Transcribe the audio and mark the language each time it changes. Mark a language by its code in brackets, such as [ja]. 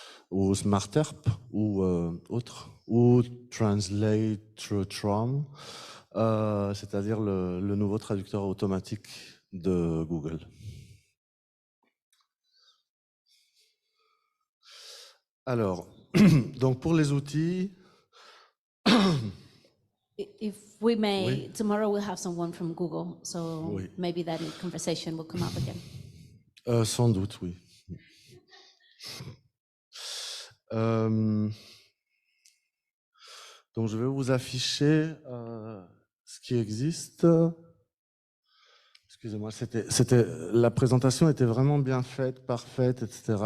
[fr] ou SmartERP ou autre, ou Translatron, c'est-à-dire le nouveau traducteur automatique de Google. Alors, donc pour les outils... [en] If we may, [fr] Oui. [en] tomorrow we'll have someone from Google, so [fr] Oui. [en] maybe that conversation will come up again. [fr] Sans doute, oui. Donc je vais vous afficher ce qui existe. Excusez-moi, la présentation était vraiment bien faite, parfaite, etc.